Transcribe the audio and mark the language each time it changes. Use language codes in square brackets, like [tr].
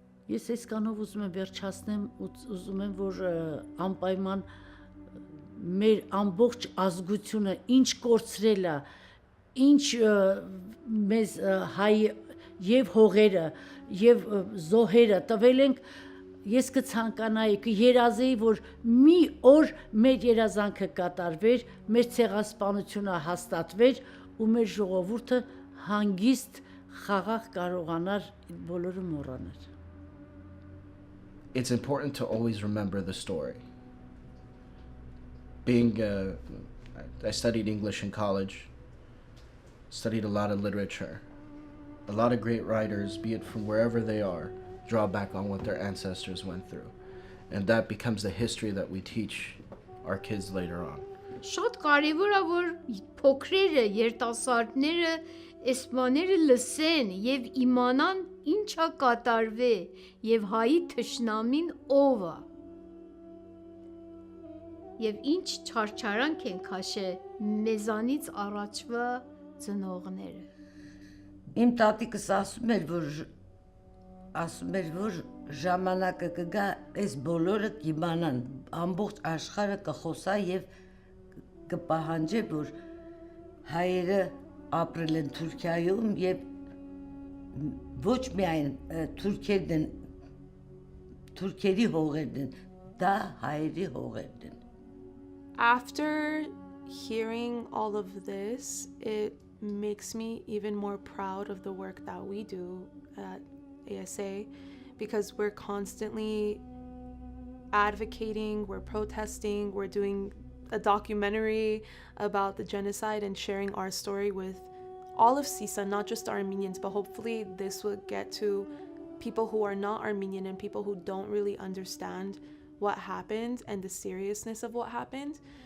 [hy] Ես այսքանով ուզում եմ վերջացնեմ, ուզում եմ, որ անպայման մեր ամբողջ ազգությունը ինչ կորցրել է, ինչ մեզ հայ եւ հողերը եւ զոհերը տվել ենք, ես կցանկանայի, կերազեի, որ մի օր մեր երազանքը կատարվեր, մեր ցեղասպանությունը հաստատվեր ու մեր ժողովուրդը հանգիստ խաղաղ կարողանար բոլորը մոռանալ։ [en] It's important to always remember the story. I studied English in college, studied a lot of literature. A lot of great writers, be it from wherever they are, draw back on what their ancestors went through. And that becomes the history that we teach our kids later on. [hy] Շատ կարևոր է, որ փոքրերը, երիտասարդները, այս բաները լսեն եւ իմանան ինչա կատարվե եւ հայի թշնամին ով է։ Եվ ինչ չարչարանք են քաշե մեզանից առաջվա ծնողները։ Իմ տատիկս ասում էր, որ ժամանակը կգա, այս բոլորը կիմանան, ամբողջ աշխարհը կխոսա եւ կպահանջի, որ հայերը ապրել են Թուրքիայում եւ ոչ միայն թուրքերի հողերն են, դա հայերի հողերն են։ [en] After hearing all of this, it makes me even more proud of the work that we do at ASA, because we're constantly advocating, we're protesting, we're doing a documentary about the genocide and sharing our story with all of CSUN, not just Armenians, but hopefully this will get to people who are not Armenian and people who don't really understand what happened and the seriousness of what happened.